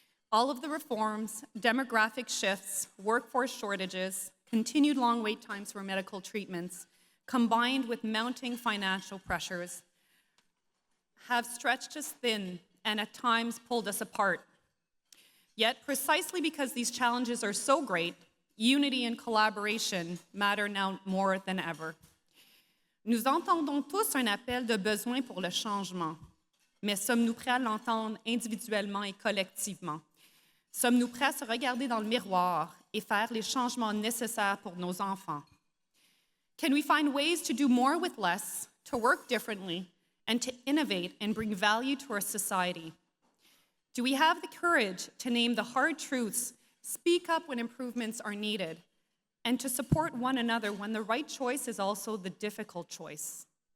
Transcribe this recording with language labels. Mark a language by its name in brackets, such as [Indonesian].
[English] All of the reforms, demographic shifts, workforce shortages, continued long wait times for medical treatments, combined with mounting financial pressures, have stretched us thin and at times pulled us apart. Yet, precisely because these challenges are so great, unity and collaboration matter now more than ever. [French] Nous entendons tous un appel de besoin pour le changement, mais sommes-nous prêts à l'entendre individuellement et collectivement? Sommes-nous prêts à se regarder dans le miroir et faire les changements nécessaires pour nos enfants? [English] Can we find ways to do more with less, to work differently, and to innovate and bring value to our society? Do we have the courage to name the hard truths, speak up when improvements are needed, and to support one another when the right choice is also the difficult choice?